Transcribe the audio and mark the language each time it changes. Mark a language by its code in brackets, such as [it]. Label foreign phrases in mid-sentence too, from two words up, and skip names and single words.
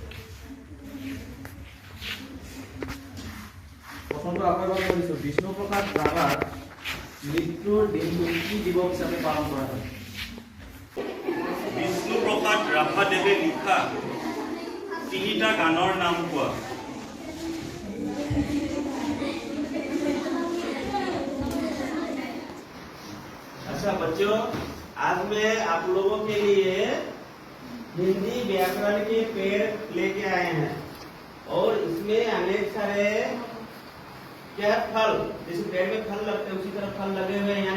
[as] প্ৰথমটো আকৌ এবাৰ কৰিছোঁ, বিষ্ণুপ্ৰসাদ ৰাভাৰ মৃত্যুৰ দিনটো কি দিৱস হিচাপে পালন কৰা হয়? বিষ্ণুপ্ৰসাদ ৰাভাদেৱে লিখা 3টা গানৰ নাম কোৱা। [hi] अच्छा बच्चों, आज मैं आप लोगों के लिए हिंदी व्याकरण के पेड़ लेके आए हैं और इसमें अनेक सारे क्या फल, जैसे पेड़ में फल लगते हैं उसी तरह फल लगे हुए हैं।